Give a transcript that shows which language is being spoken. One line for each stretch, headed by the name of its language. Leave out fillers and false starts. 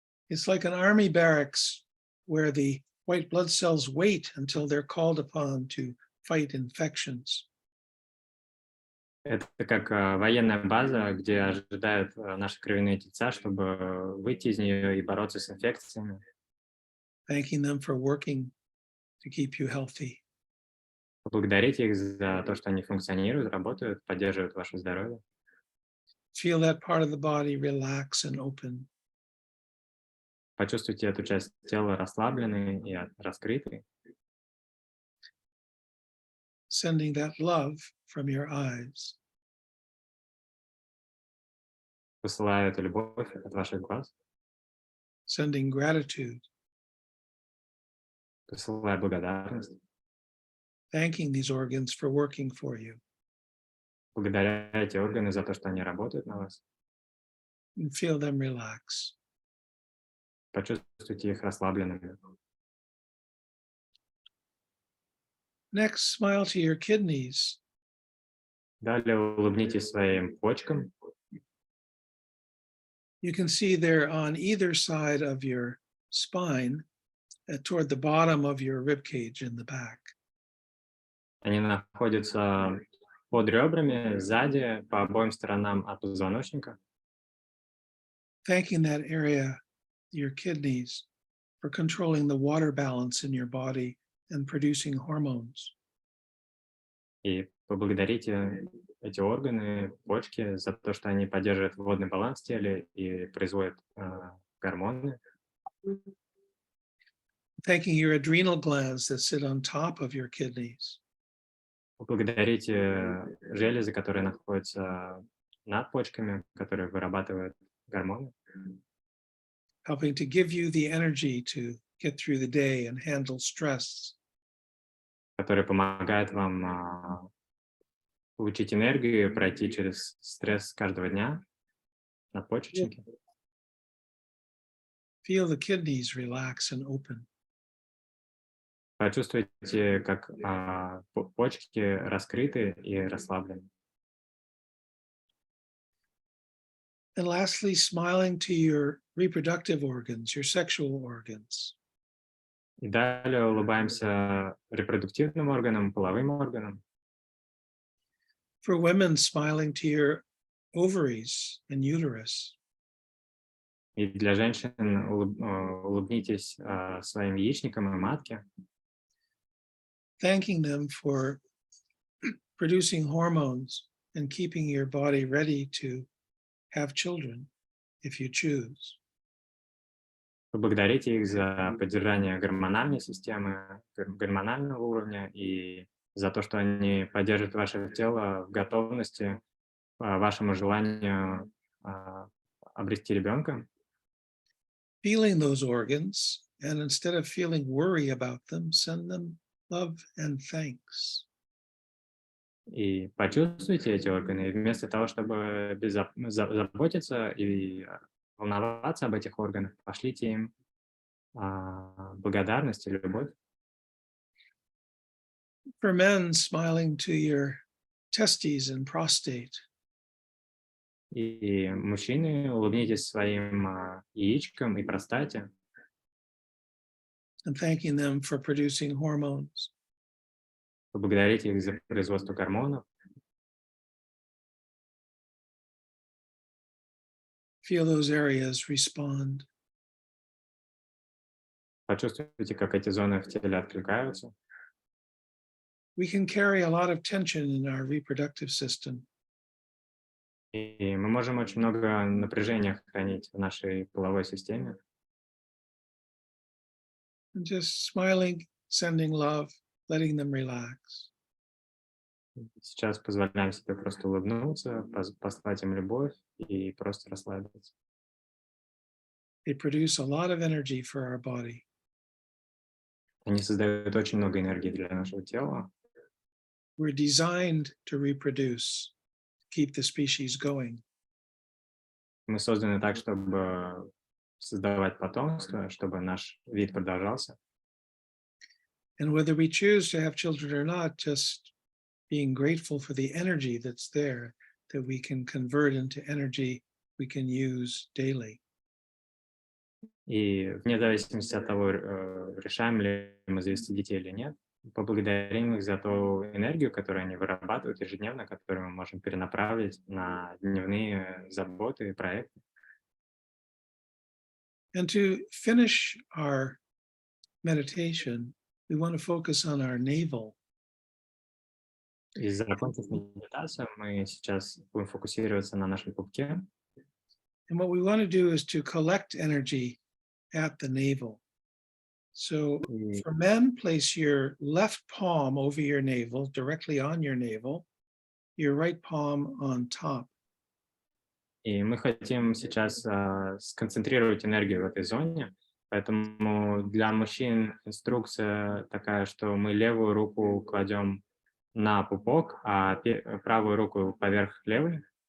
English: It's like an army barracks where the white blood cells wait until they're called upon to fight infections.
Russian: Это как военная база, где ожидают наши кровяные тельца, чтобы выйти из нее и бороться с инфекциями.
English: Thanking them for working to keep you healthy.
Russian: Поблагодарите их за то, что они функционируют, работают, поддерживают ваше здоровье.
English: Feel that part of the body relax and open.
Russian: Почувствуйте эту часть тела расслабленной и раскрытой.
English: Sending that love from your eyes.
Russian: Посылаю эту любовь от ваших глаз.
English: Sending gratitude.
Russian: Посылаю благодарность.
English: Thanking these organs for working for you.
Russian: Благодаря эти органы за то, что они работают на вас.
English: And feel them relax.
Russian: Почувствуйте их расслабленными.
English: Next, smile to your kidneys.
Russian: Далее улыбнитесь своим почкам.
English: You can see they're on either side of your spine, toward the bottom of your rib cage in the back.
Russian: Они находятся под ребрами, сзади, по обоим сторонам от позвоночника.
English: Thanking that area, your kidneys, for controlling the water balance in your body and producing hormones.
Russian: И поблагодарите эти органы, почки, за то, что они поддерживают водный баланс в теле и производят гормоны.
English: Thanking your adrenal glands that sit on top of your kidneys.
Russian: Поблагодарите железы, которые находятся над почками, которые вырабатывают гормоны,
English: Helping to give you the energy to get through the day and handle stress.
Russian: которые помогают вам получить энергию и пройти через стресс каждого дня, надпочечники.
English: Feel the kidneys relax and open.
Russian: Почувствуйте, как почки раскрыты и расслаблены.
English: And lastly, smiling to your reproductive organs, your sexual organs.
Russian: И далее улыбаемся репродуктивным органам, половым органам.
English: For women, smiling to your ovaries and uterus.
Russian: И для женщин улыбнитесь своим яичникам и матке,
English: Thanking them for producing hormones and keeping your body ready to have children if you choose.
Russian: поблагодарите их за поддержание гормональной системы, гормонального уровня и за то, что они поддерживают ваше тело в готовности по вашему желанию обрести ребенка.
English: Feeling those organs, and instead of feeling worry about them, send them love and thanks.
Russian: И почувствуйте эти органы, и вместо того, чтобы заботиться и волноваться об этих органах, пошлите им благодарность и любовь.
English: For men, smiling to your testes and prostate.
Russian: И мужчины, улыбнитесь своим яичкам и простате,
English: And thanking them for producing hormones.
Russian: поблагодарите их за производство гормонов,
English: Feel those areas respond.
Russian: почувствуйте, как эти зоны в теле откликаются.
English: We can carry a lot of tension in our reproductive system.
Russian: И мы можем очень много напряжения хранить в нашей половой системе.
English: And just smiling, sending love, letting them relax.
Russian: Сейчас позволяем себе просто улыбнуться, послать им любовь и просто расслабиться.
English: They produce a lot of energy for our body.
Russian: Они создают очень много энергии для нашего тела.
English: We're designed to reproduce, keep the species going.
Russian: Мы созданы так, чтобы создавать потомство, чтобы наш вид продолжался.
English: And whether we choose to have children or not, just being grateful for the energy that's there that we can convert into energy we can use daily.
Russian: И вне зависимости от того, решаем ли мы завести детей или нет, поблагодарим их за ту энергию, которую они вырабатывают ежедневно, которую мы можем перенаправить на дневные заботы и проекты.
English: And to finish our meditation, we want to focus on our navel.
Russian: И закончив медитацию, мы сейчас будем фокусироваться на нашем пупке.
English: And what we want to do is to collect energy at the navel. So for men, place your left palm over your navel, directly on your navel, your right palm on top.
Russian: И мы хотим сейчас сконцентрировать энергию в этой зоне, поэтому для мужчин инструкция такая, что мы левую руку кладем на пупок, а правую руку поверх левой.